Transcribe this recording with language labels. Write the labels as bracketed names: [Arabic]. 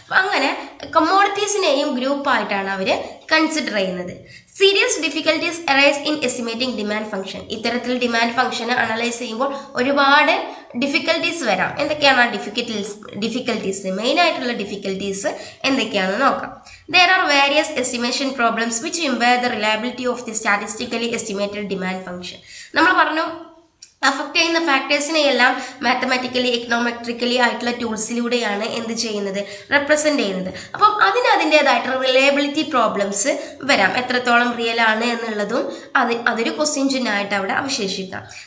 [Malayalam] അങ്ങനെ കമ്മോഡിറ്റീസിനെയും ഗ്രൂപ്പായിട്ടാണ് അവർ കൺസിഡർ ചെയ്യുന്നത്. [English] Serious difficulties arise in estimating demand function. [Malayalam] ഇത്തരത്തിൽ ഡിമാൻഡ് ഫംഗ്ഷനെ അനലൈസ് ചെയ്യുമ്പോൾ ഒരുപാട് ഡിഫിക്കൽട്ടീസ് വരാം. എന്തൊക്കെയാണ് ആ ഡിഫിക്കൽട്ടീസ്? മെയിൻ ആയിട്ടുള്ള ഡിഫിക്കൽട്ടീസ് എന്തൊക്കെയാണെന്ന് നോക്കാം. [English] There are various estimation problems which impair the reliability of the statistically estimated demand function. [Malayalam] നമ്മൾ പറഞ്ഞു, അഫക്റ്റ് ചെയ്യുന്ന ഫാക്ടേഴ്സിനെ എല്ലാം മാത്തമാറ്റിക്കലി, എക്കണോമെട്രിക്കലി ആയിട്ടുള്ള ടൂൾസിലൂടെയാണ് എന്ത് ചെയ്യുന്നത്, റെപ്രസെന്റ് ചെയ്യുന്നത്. അപ്പം അതിൻ്റെതായിട്ടുള്ള റിലയബിലിറ്റി പ്രോബ്ലംസ് വരാം. എത്രത്തോളം റിയൽ ആണ് എന്നുള്ളതും അതൊരു ക്വസ്റ്റ്യൻ ചിഹ്നമായിട്ട് അവിടെ അവശേഷിക്കാം.